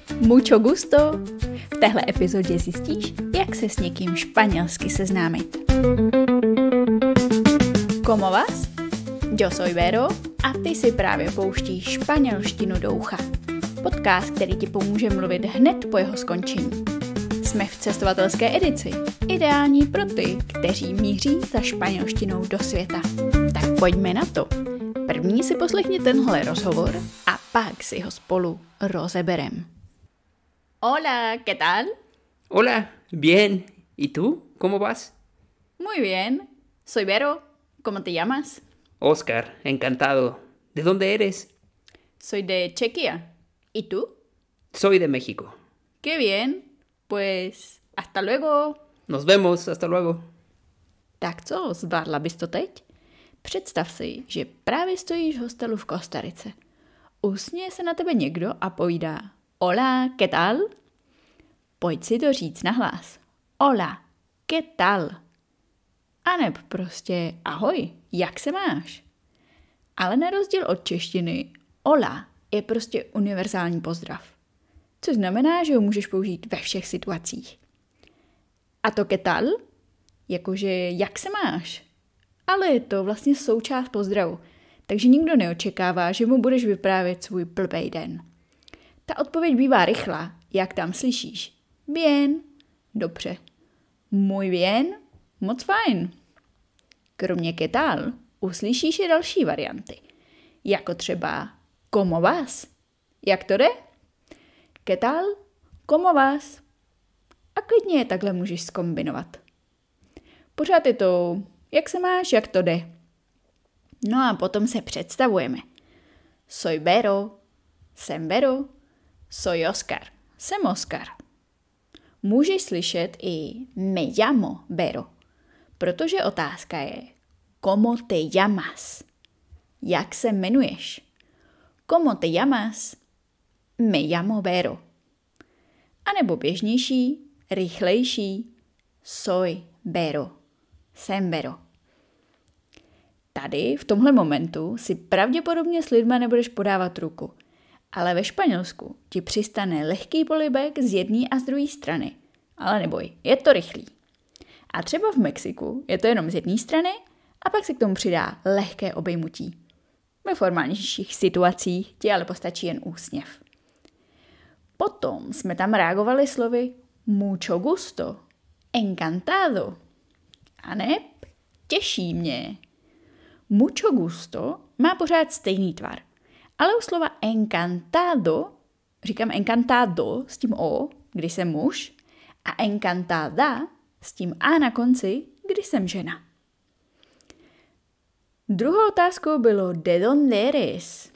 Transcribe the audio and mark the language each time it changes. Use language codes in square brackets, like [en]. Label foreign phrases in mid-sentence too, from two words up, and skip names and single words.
[es] Mucho gusto! [cs] V téhle epizodě zjistíš, jak se s někým španělsky seznámit. [es] ¿Cómo vas? Yo soy Vero [cs] a ty si právě pouštíš španělštinu do ucha. Podcast, který ti pomůže mluvit hned po jeho skončení. Jsme v cestovatelské edici, ideální pro ty, kteří míří za španělštinou do světa. Tak pojďme na to. První si poslechni tenhle rozhovor a pak si ho spolu rozeberem. [es] Hola, ¿qué tal? Hola, bien. ¿Y tú? ¿Cómo vas? Muy bien. Soy Vero. ¿Cómo te llamas? Oscar, encantado. ¿De dónde eres? Soy de Chequia. ¿Y tú? Soy de México. Qué bien. Pues hasta luego. Nos vemos, hasta luego. [cs] Tak co, zvládla bys to teď? Představ si, že právě stojíš v hostelu v Kostarice. Usměje se na tebe někdo a povídá [es] Hola, ¿qué tal? [cs] Pojď si to říct nahlas. [es] Hola, ¿qué tal? [cs] A neb prostě ahoj, jak se máš? Ale na rozdíl od češtiny, hola je prostě univerzální pozdrav. Což znamená, že ho můžeš použít ve všech situacích. A to [es] ¿qué tal? [cs] Jakože jak se máš? Ale je to vlastně součást pozdravu, takže nikdo neočekává, že mu budeš vyprávět svůj blbej den. Ta odpověď bývá rychlá, jak tam slyšíš. Bien, dobře. [es] Muy bien, [cs] moc fajn. Kromě [es] ¿qué tal? [cs] Uslyšíš i další varianty, jako třeba [es] ¿cómo vas? [cs] Jak to jde? [es] ¿Qué tal? ¿Cómo vas? [cs] A klidně je takhle můžeš zkombinovat. Pořád je to jak se máš, jak to jde. No a potom se představujeme. [es] Soy Vero, [cs] jsem Vero, [es] soy Oscar, [cs] jsem Oscar. Můžeš slyšet i [es] me llamo Vero, [cs] protože otázka je [es] ¿cómo te llamas? [cs] Jak se jmenuješ? [es] ¿Cómo te llamas? Me llamo Vero. [cs] A nebo běžnější, rychlejší, [es] soy Vero. [cs] Jsem Vero. Tady, v tomhle momentu, si pravděpodobně s lidma nebudeš podávat ruku, ale ve Španělsku ti přistane lehký polibek z jedné a z druhé strany. Ale neboj, je to rychlý. A třeba v Mexiku je to jenom z jedné strany a pak se k tomu přidá lehké obejmutí. Ve formálnějších situacích ti ale postačí jen úsměv. Potom jsme tam reagovali slovy [es] mucho gusto, encantado. [cs] A neb, těší mě. [es] Mucho gusto [cs] má pořád stejný tvar, ale u slova encantado, říkám encantado s tím o, když jsem muž, a encantada s tím a na konci, když jsem žena. Druhou otázkou bylo [es] de dónde eres?